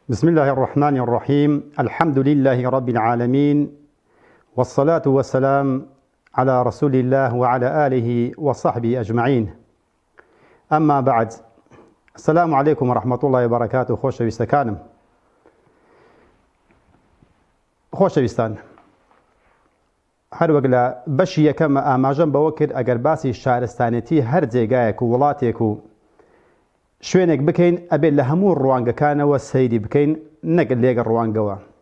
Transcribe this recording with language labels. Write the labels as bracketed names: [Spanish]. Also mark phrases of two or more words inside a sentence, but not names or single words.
[Arabic] بسم الله الرحمن الرحيم. الحمد لله رب العالمين، والصلاة والسلام على رسول الله وعلى آله وصحبه أجمعين. أما بعد، السلام عليكم ورحمة الله وبركاته. [Central Kurdish] خۆشەویستەکانم، خۆشەویستان، هەروەک لە بەشی یەکەم ئاماژەم بەوە کرد ئەگەر باسی شارستانێتی هەر جێگایەک و وڵاتێک و شوێنێک بکەین ئەبێت لە هەموو ڕوانگەکانەوە سەیری بکەین، نەک لێگە ڕوانگەوە.